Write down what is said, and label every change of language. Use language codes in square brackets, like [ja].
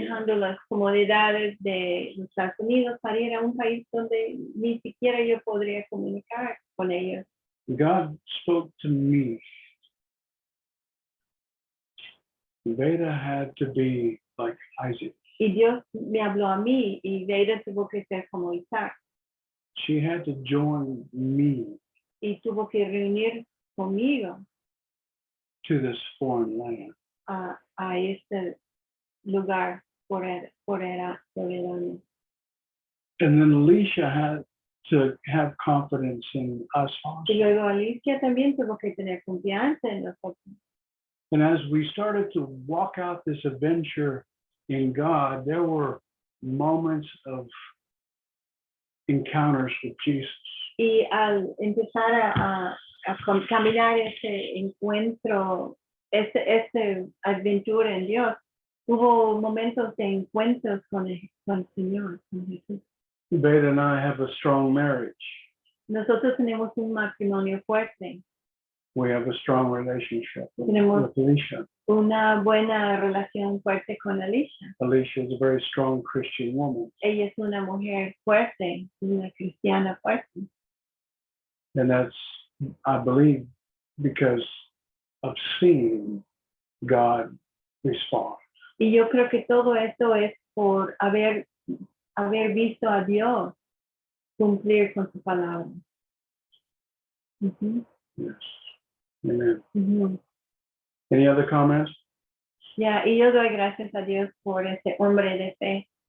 [es] Dejando las comodidades de los Estados Unidos para ir a un país donde ni siquiera yo podría comunicar con ellos. [en] God spoke to me. Veda had to be like Isaac. [es] Y Dios me habló a mí y Veida tuvo que ser como Isaac. [en] She had to join me [es] Y tuvo que reunir conmigo [en] to this foreign land. [es] a este lugar soberano. [en] And then Alicia had to have confidence in us also. [es] Y luego Alicia también tuvo que tener confianza en nosotros. [en] And as we started to walk out this adventure in God, there were moments of encounters with Jesus. [es] Y al empezar caminar ese encuentro, ese aventura en Dios, hubo momentos de encuentros con el Señor, con Jesús. [en] Beta and I have a strong marriage. [es] Nosotros tenemos un matrimonio fuerte, [en] We have a strong relationship [es] Tenemos- [en] with Alicia. [es] una buena relación fuerte con Alicia. [en] Alicia is a very strong Christian woman. [es] Ella es una mujer fuerte, una cristiana fuerte. [en] And that's, I believe, because of seeing God respond. [es] Y yo creo que todo esto es por haber visto a Dios cumplir con su palabra. Ujú, [en] Yes. Amen. ujú. Any other comments? [es] Ya, y yo doy gracias a Dios por ese hombre de fe.